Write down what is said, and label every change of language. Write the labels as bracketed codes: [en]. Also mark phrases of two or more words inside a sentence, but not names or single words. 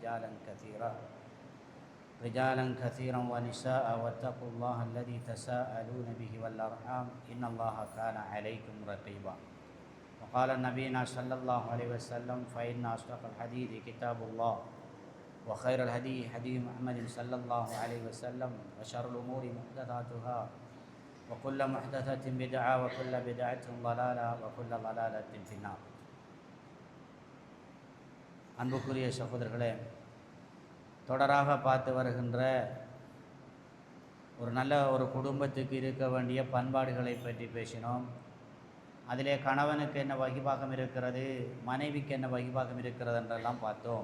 [ar] رجالا كثيرا ونساء واتقوا الله الذي تساءلون به والأرحام إن الله كان عليكم رقيبا وقال نبينا صلى الله عليه وسلم فإن أصدق الحديث كتاب الله وخير الهدي هدي محمد صلى الله عليه وسلم وشر الأمور محدثاتها وكل محدثة بدعة وكل بدعة ضلالة وكل ضلالة في النار. [ta] அன்புக்குரிய சகோதரர்களே, தொடராக பார்த்து வருகின்ற ஒரு நல்ல ஒரு குடும்பத்துக்கு இருக்க வேண்டிய பண்பாடுகளை பற்றி பேசினோம். அதிலே கணவனுக்கு என்ன வகிபாகம் இருக்கிறது, மனைவிக்கு என்ன வகிபாகம் இருக்கிறது என்றெல்லாம் பார்த்தோம்.